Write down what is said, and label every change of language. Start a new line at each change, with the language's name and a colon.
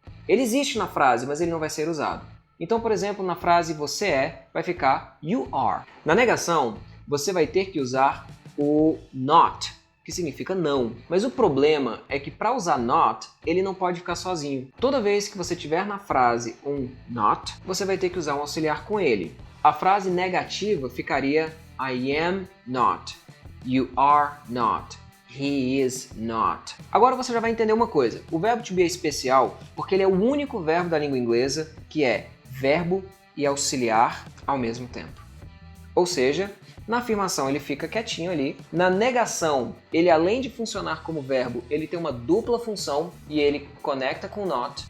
Portuguese: Ele existe na frase, mas ele não vai ser usado. Então, por exemplo, na frase você é, vai ficar
English: you are.
Portuguese: Na negação, você vai ter que usar o not, que significa não. Mas o problema é que para usar not, ele não pode ficar sozinho. Toda vez que você tiver na frase um not, você vai ter que usar um auxiliar com ele. A frase negativa ficaria
English: I am not, you are not, he is not.
Portuguese: Agora você já vai entender uma coisa. O verbo to be é especial porque ele é o único verbo da língua inglesa que é verbo e auxiliar ao mesmo tempo. Ou seja, na afirmação ele fica quietinho ali. Na negação, ele além de funcionar como verbo, ele tem uma dupla função e ele conecta com not.